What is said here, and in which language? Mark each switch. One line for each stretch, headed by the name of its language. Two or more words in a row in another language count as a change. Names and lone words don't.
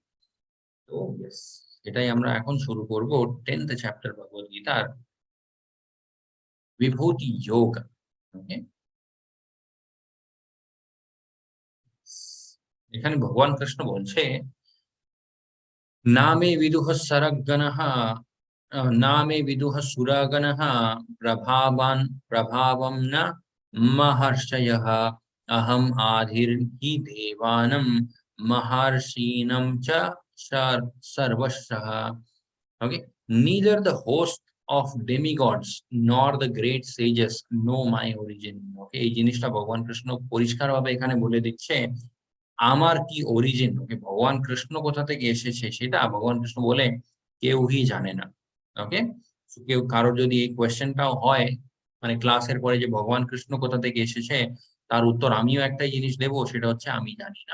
Bangla: ওকে, তো ইয়েস, এটাই আমরা এখন শুরু করব 10th চ্যাপ্টার ভগবদ গীতার বিভূতি যোগ। ওকে, এখানে ভগবান কৃষ্ণ বলছে,
Sanskrit: নামে বিদুহ সরগণঃ নামে বিদুহ সুরগণঃ প্রভাবান প্রভাবম ন মহর্ষয়ঃ অহম আধির হি দেবানাম মহর্ষীণম চ সর্বশঃ।
English: Okay, neither the host of demigods nor the great sages know my origin.
Bangla: Okay, এই জিনিসটা ভগবান কৃষ্ণ পরিষ্কারভাবে এখানে বলে দিচ্ছে আমার কি অরিজিন। ওকে, ভগবান কৃষ্ণ কোথা থেকে এসেছে সেটা ভগবান কৃষ্ণ বলে কেউই জানে না। ওকে, কেউ কারোর যদি এই কোয়েশ্চেনটাও হয় মানে ক্লাসের পরে যে ভগবান কৃষ্ণ কোথা থেকে এসেছে, তার উত্তর আমিও একটাই জিনিস দেবো, সেটা হচ্ছে আমি জানি না।